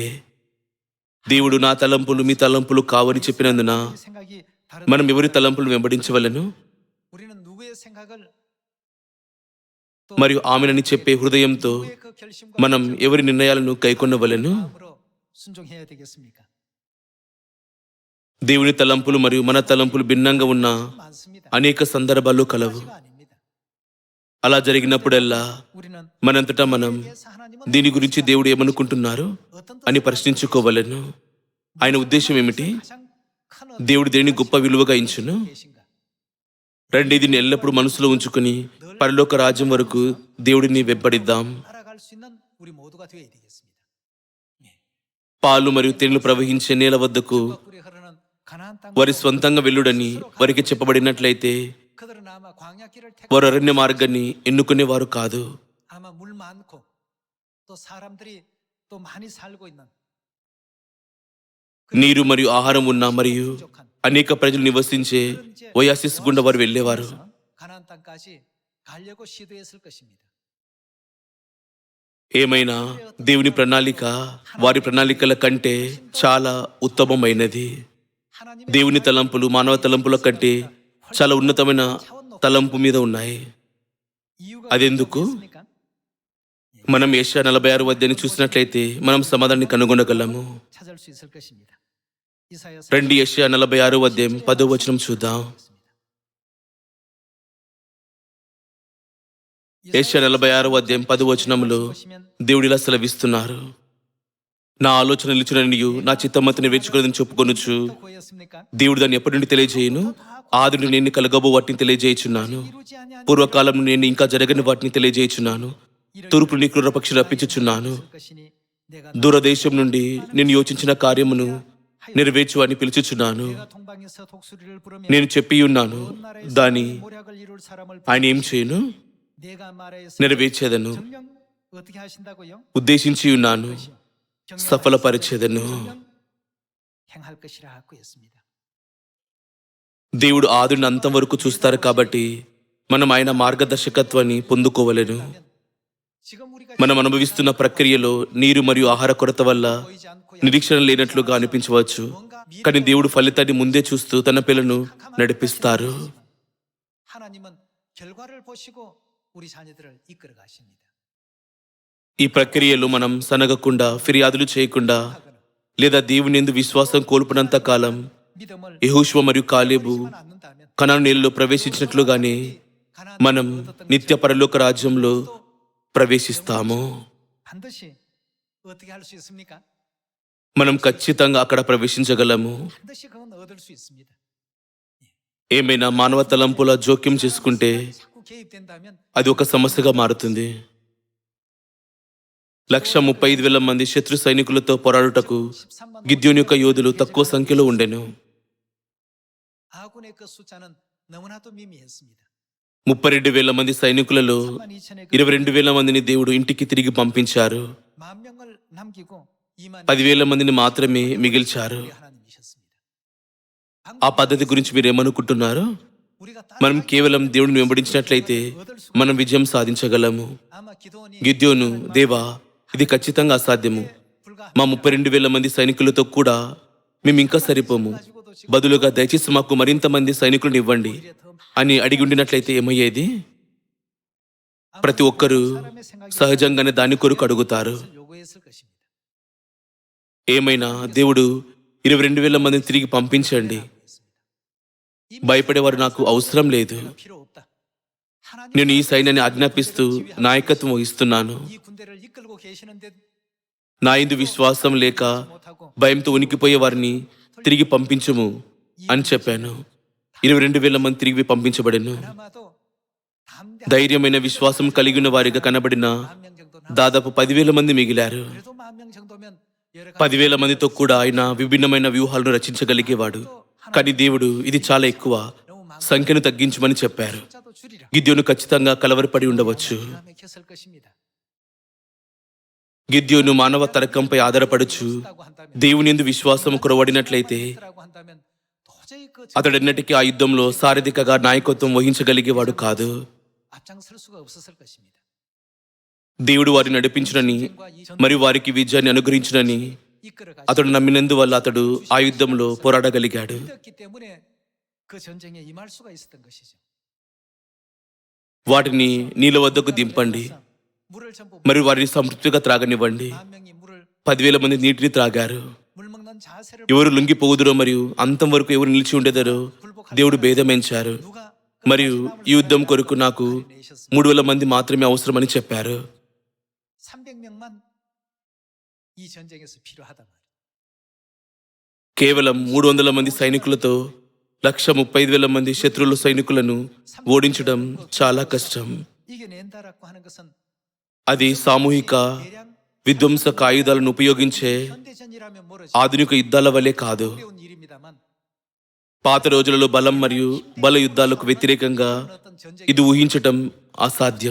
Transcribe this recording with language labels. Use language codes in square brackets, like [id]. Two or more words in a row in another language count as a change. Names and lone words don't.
[te] దేవుడు నా తలంపులు మీ తలంపులు కావని చెప్పినందున మనం ఎవరి తలంపులు వెంబడించవలను మరియు ఆమెనని చెప్పే హృదయంతో మనం ఎవరి నిర్ణయాలను కైకొనవలెను? దేవుని తలంపులు మరియు మన తలంపులు భిన్నంగా ఉన్న అనేక సందర్భాలు కలవు. అలా జరిగినప్పుడల్లా [ko] 우리는 [te] మనంతటా మనం [ko] 대해서 하나님은 [te] దీని గురించి దేవుడు ఏమనుకుంటున్నారు [ko] 어떤 [te] అని [ko] 뜻을 [te] ప్రశ్నించుకోవలను. ఆయన ఉద్దేశం ఏమిటి? [ko] 가장 큰 [te] దేవుడు దేని గొప్ప విలువగా ఎంచును? [ko] 계신가? [te] రండి, దీన్ని ఎల్లప్పుడూ మనసులో ఉంచుకుని పరలోక రాజ్యం వరకు దేవుడిని వెంబడిద్దాం. [ko] 알아갈 수 있는 우리 모두가 되어야 되겠습니다. [te] పాలు మరియు తేనెలు ప్రవహించే నేల వద్దకు [ko] 꿀이 흐르는 가나안 [te] వారి [ko] 땅으로 [te] స్వంతంగా వెళ్ళుడని వారికి చెప్పబడినట్లయితే [ko] 그들은 아마 광야길을 택 [te] వారు అరణ్య మార్గాన్ని ఎన్నుకునేవారు కాదు. [ko] 아마 물 많고 또 사람들이 또 많이 살고 있는 [te] నీరు మరియు ఆహారం ఉన్న మరియు అనేక ప్రజలు నివసించే ఓయాసిస్ గుండా వారు వెళ్ళేవారు. [ko] 가나안 땅까지 가려고 시도했을 것입니다. [te] ఏమైనా దేవుని ప్రణాళిక వారి ప్రణాళికల కంటే చాలా ఉత్తమమైనది. [ko] 하나님의 [te] దేవుని తలంపులు మానవ తలంపుల కంటే చాలా ఉన్నతమైన తలంపు మీద ఉన్నాయి. [ko] 이유가 [te] అదెందుకు? [ko] 있습니까? [te] మనం యెషయా 46 అధ్యాయాన్ని చూసినట్లయితే మనం సమాధానాన్ని కనుగొనగలము. [ko] 찾을 수 있을 것입니다. 이사야 [te] రండి, యెషయా 46 అధ్యాయం 10వ వచనం చూద్దాం. యెషయా 46 అధ్యాయం 10వ వచనంలో దేవుడు ఇలా సెలవిస్తున్నారు. నా ఆలోచన నిలిచిననియు నా చిత్తమంత నెరవేర్చుకున్నదని చెప్పుకొనుచు [ko] 고였습니까? [te] దేవుడు దాన్ని ఎప్పటి నుండి తెలియజేయును? ఆది నుండి నేను కలగబో వాటిని తెలియజేయుచున్నాను. [ko] 이루지 아니한 [te] పూర్వకాలం నుండి నేను ఇంకా జరగని వాటిని తెలియజేయుచున్నాను. తూర్పు నుండి క్రూర పక్షులు రప్పించుచున్నాను. [ko] 것이니 내가 [te] దూరదేశం నుండి నేను యోచించిన కార్యమును నెరవేర్చు అని పిలుచుచున్నాను. [ko] 내가 동방에서 독수리를 부르며 [te] నేను చెప్పి ఉన్నాను, దాని [ko] 모략을 이룰 사람을 [te] ఆయన ఏం చేయను? [ko] 내가 말하여서 [te] నెరవేర్చేదను. [ko] 정령 어떻게 하신다고요? [te] ఉద్దేశించి ఉన్నాను, సఫలపరిచేదను. [ko] 정령 행할 것이라 하고 했습니다. [te] దేవుడు ఆదిని అంతం వరకు చూస్తారు కాబట్టి మనం ఆయన మార్గదర్శకత్వాన్ని పొందుకోవలెను. [ko] 지금 우리가 [te] మనం అనుభవిస్తున్న ప్రక్రియలో నీరు మరియు ఆహార కొరత వల్ల [ko] 보이지 않고 [te] నిరీక్షణ లేనట్లుగా అనిపించవచ్చు. కానీ దేవుడు ఫలితాన్ని ముందే చూస్తూ తన పిల్లను నడిపిస్తారు. [ko] 하나님은 결과를 보시고 우리 자녀들을 이끌어 가십니다. [te] ఈ ప్రక్రియలో మనం సనగకుండా, ఫిర్యాదులు చేయకుండా లేదా దేవుని యందు విశ్వాసం కోల్పోనంత కాలం [ko] 믿음을 [te] యెహోషువ మరియు కాలేబు [ko] 않는다면 [te] కనాను నేలలో ప్రవేశించినట్లుగానే మనం నిత్య పరలోక రాజ్యంలో ప్రవేశిస్తాము. [ko] 반드시 어떻게 할 수 있습니까? [te] మనం ఖచ్చితంగా అక్కడ ప్రవేశించగలము. [ko] 반드시 그건 얻을 수 있습니다. [te] ఏమైనా మానవ తలంపుల జోక్యం చేసుకుంటే [ko] 자꾸 개입된다면 [te] అది ఒక సమస్యగా మారుతుంది. 135,000 మంది శత్రు సైనికులతో పోరాడుటకు [ko] 13만 [te] గిద్యోని యొక్క యోధులు తక్కువ సంఖ్యలో ఉండెను. [ko] 아군의 그 숫자는 너무나도 미미했습니다. [te] 32,000 మంది సైనికులలో [ko] 32,000의 [te] 22,000 మందిని దేవుడు ఇంటికి తిరిగి పంపించారు. [ko] 10,000명을 남기고 2만 [te] 10,000 మందిని మాత్రమే మిగిల్చారు. [ko] 하나님이셨습니다. [te] ఆ పద్ధతి గురించి మీరు ఏమనుకుంటున్నారు? [ko] 우리가 [te] మనం కేవలం దేవుడిని వెంబడించినట్లయితే మనం విజయం సాధించగలము. [ko] 아마 기도원이 [te] గిద్యోను, దేవా, ఇది ఖచ్చితంగా అసాధ్యము. 불과 మా 32,000 మంది సైనికులతో కూడా మేము ఇంకా సరిపోము. బదులుగా దయచేసి మాకు మరింత మంది సైనికులను ఇవ్వండి అని అడిగి ఉండినట్లయితే ఏమయ్యేది? ప్రతి ఒక్కరూ [ko] 사람의 생각이 [te] సహజంగానే దాని కొరకు అడుగుతారు. [ko] 요구했을 것입니다. [te] ఏమైనా దేవుడు 22,000 మందిని తిరిగి పంపించండి, భయపడేవారు నాకు అవసరం లేదు, [ko] 필요 없다. 하나님 [te] నేను ఈ సైన్యాన్ని ఆజ్ఞాపిస్తూ నాయకత్వం వహిస్తున్నాను, [ko] 이 군대를 이끌고 계시는데 [te] నా యందు విశ్వాసం లేక [ko] 못하고 [te] భయంతో ఉనికిపోయే వారిని తిరిగి పంపించుము అని చెప్పాను. 22,000 మంది తిరిగి పంపించబడెను. [ko] 그나마도 담대한 [te] ధైర్యమైన విశ్వాసం కలిగిన వారిగా కనబడిన [ko] 10,000명 정도 [te] దాదాపు 10,000 మంది మిగిలారు. [ko] 그래도 10,000명 정도면 여러 가지 [te] 10,000 మందితో కూడా ఆయన విభిన్నమైన వ్యూహాలను రచించగలిగేవాడు. కానీ దేవుడు ఇది చాలా ఎక్కువ, [ko] 너무 많은 [te] సంఖ్యను తగ్గించమని చెప్పారు. [ko] 숫자도 줄이라. [te] గిద్యోను ఖచ్చితంగా కలవరపడి ఉండవచ్చు. [ko] 기가 막혔을 것입니다. [te] గిద్యోను మానవ తర్కంపై ఆధారపడుచు [ko] 라고 한다면 [te] దేవుని యందు విశ్వాసం కొరవడినట్లయితే [ko] 라고 한다면 도저히 그 [te] అతడెన్నటికీ ఆ యుద్ధంలో సారథికగా నాయకత్వం వహించగలిగేవాడు కాదు. [ko] 앞장설 수가 없었을 것입니다. [te] దేవుడు వారిని నడిపించునని మరియు వారికి విజయాన్ని అనుగ్రహించునని [ko] 이끌어 [te] అతడు నమ్మినందువల్ల అతడు ఆ యుద్ధంలో పోరాడగలిగాడు. [ko] 가셨기 때문에 그 전쟁에 임할 수가 있었던 것이죠. [te] వాటిని నీళ్ళ వద్దకు దింపండి [ko] 물을 전부 [te] మరియు వారిని సంతృప్తిగా త్రాగనివ్వండి. [ko] 10,000명이 물을 [te] 10,000 మంది నీటిని త్రాగారు. [ko] 물 먹는 자세를 [te] ఎవరు లొంగిపోదురో మరియు అంతం వరకు ఎవరు నిలిచి ఉండేదరో దేవుడు భేదమెంచారు. [ko] 누가 [te] మరియు ఈ యుద్ధం కొరకు నాకు 3,000 మంది మాత్రమే అవసరమని చెప్పారు. [ko] 300명만 이 전쟁에서 필요하단 말이에요. [te] కేవలం 300 మంది సైనికులతో 1,35,000 మంది శత్రువుల సైనికులను ఓడించడం చాలా కష్టం. [ko] 이겨낸다라고 하는 것은 [te] అది సామూహిక [ko] 대량 [te] విధ్వంసక ఆయుధాలను ఉపయోగించే [ko] 현대전이라면 멀어지 [te] ఆధునిక యుద్ధాల వలె కాదు. [ko] 어려운 일입니다만 [te] పాత రోజులలో బలం మరియు బల యుద్ధాలకు వ్యతిరేకంగా [ko] 어떤 전쟁이 [te] ఇది ఊహించటం అసాధ్యం.